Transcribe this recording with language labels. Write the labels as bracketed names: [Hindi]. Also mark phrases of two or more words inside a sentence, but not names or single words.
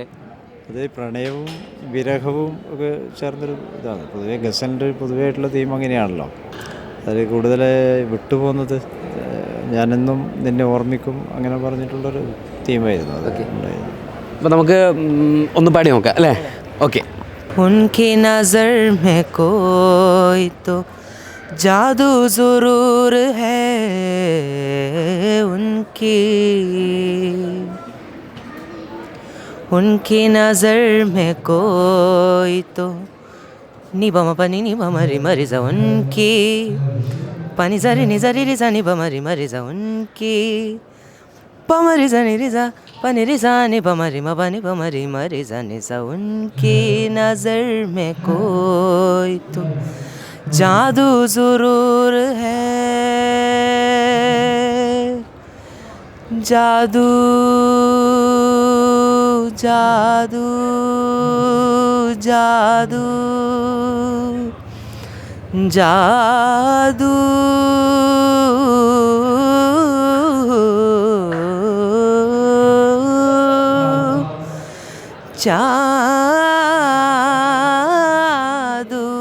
[Malayalam] അത് പ്രണയവും വിരഹവും ഒക്കെ ചേർന്നൊരു ഇതാണ്. പൊതുവെ ഗസലിൻ്റെ പൊതുവായിട്ടുള്ള തീം അങ്ങനെയാണല്ലോ. അതിൽ കൂടുതൽ വിട്ടുപോകുന്നത് ഞാനെന്നും നിന്നെ ഓർമ്മിക്കും അങ്ങനെ പറഞ്ഞിട്ടുള്ളൊരു തീമായിരുന്നു അതൊക്കെ ഉണ്ടായിരുന്നു. അപ്പോൾ നമുക്ക് ഒന്ന് പാടി നോക്കാം അല്ലേ? ഓക്കെ. [Hindi] उनकी नज़र में कोई तो जादू ज़रूर है उनकी नज़र में कोई तो निबम पनि निबम रि मरिजा उनकी पनि जरी नि जरी रि जा निबम रि मरिजा उनकी पमरि जा नि रि जा पनि रि जा निबम रि म पनि पमरि मरि जा नि जा उनकी नज़र में कोई तो जादू ज़रूर है जादू जादू जादू जादू जादू